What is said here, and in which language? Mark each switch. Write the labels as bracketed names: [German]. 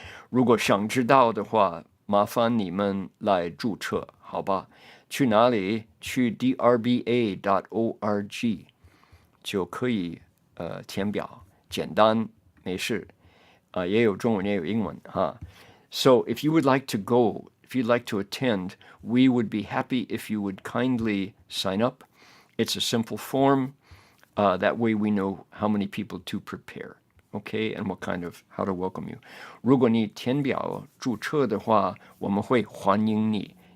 [Chinese] 如果想知道的话，麻烦你们来注册，好吧？去哪里？去 drba.org 就可以填表，简单，没事。也有中文，也有英文哈。 [English] So if you would like to go, if you'd like to attend, we would be happy if you would kindly sign up. It's a simple form. That way we know how many people to prepare. Okay, and how to welcome you. [Chinese] 如果你填表注册的话，我们会欢迎你。